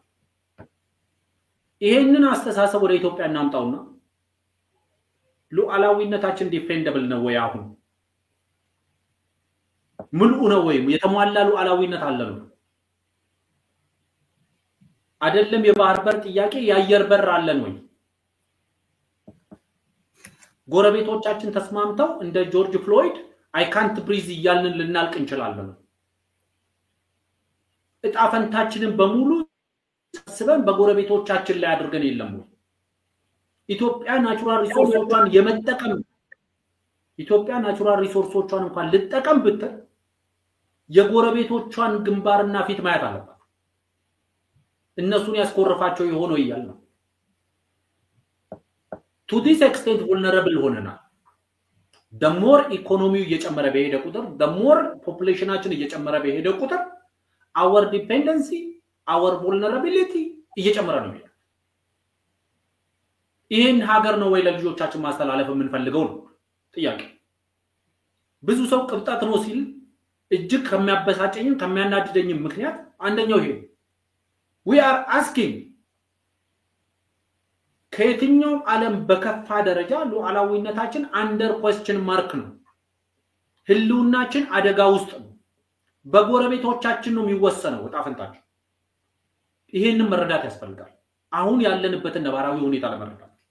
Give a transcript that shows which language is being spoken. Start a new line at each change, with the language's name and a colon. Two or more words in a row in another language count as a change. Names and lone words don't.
Amharic: ይሄንን አስተሳሰብ ወደ ኢትዮጵያ እናምጣውና ሉዓላዊነታችን ዲፌንደብል ነው ወይ አሁን ምንኡ ነው ወይ የተሟላ ሉዓላዊነት አለ ነው አይደለም የባህር በር ጥያቄ የአየር በር አለን ወይ ጎረቤቶቻችን ተስማምተው እንደ ጆርጅ ፍሎይድ
English: I can't breathe
Amharic: ይያልን ልናልቅ እንችላለን እጣፈንታችንን በሙሉ ተስበን በጎረቤቶቻችን ላይ አድርገን የለም ኢትዮጵያ ናቹራል ሪሶርሶቿን የመጠቀም ኢትዮጵያ ናቹራል ሪሶርሶቿን እንኳን ልጠቀም ብትል የጎረቤቶቿን ግንባርና ፊት ማየት አለባት እነሱን ያስቆርፋቸው ይሆነው ይያል ነው
English: to this extent vulnerable
Amharic: ሆነና
English: the more economy
Amharic: እየጨመረ በሄደ ቁጥር
English: the more
Amharic: populationአችን እየጨመረ በሄደ ቁጥር
English: our dependency our vulnerability
Amharic: እየጨመረ ነው ይሄን ሀገር ነው ወይ ለልጆቻችን ማስተላለፍ የምንፈልገው ነው ጥያቄ ብዙ ሰው ቅብጣት ነው ሲል እጅግ ከሚያበሳጨኝም ከሚያናድደኝም ምክንያት አንደኛው ይሄ
English: we are asking
Amharic: ከየትኛው ዓለም በከፋ ደረጃ ሉዓላዊነታችን
English: under question mark
Amharic: ነው ህልውናችን አደጋ ውስጥ ነው በጎረቤቶቻችን ነው የሚወሰነው ወጣፈንታችን ይሄንን መረዳት ያስፈልጋል አሁን ያለንበትን ነባራዊ ሁኔታ ለመረዳት